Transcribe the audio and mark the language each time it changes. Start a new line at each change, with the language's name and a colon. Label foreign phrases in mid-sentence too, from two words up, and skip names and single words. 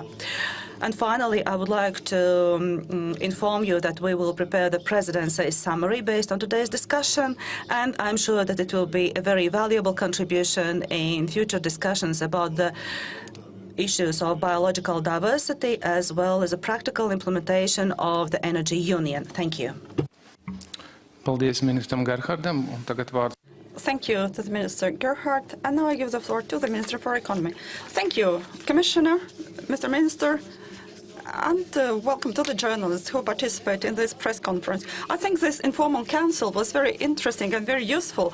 English: And finally, I would like to inform you that we will prepare the presidency's summary based on today's discussion, and I'm sure that it will be a very valuable contribution in future discussions about the issues of biological diversity as well as a practical implementation of the energy union. Thank you.
Latvian: Paldies ministram Gerhardam, un tagad vārds.
English: Thank you to the Minister Gerhardt, and now I give the floor to the Minister for Economy. Thank you, Commissioner, Mr. Minister, and welcome to the journalists who participate in this press conference. I think this informal council was very interesting and very useful.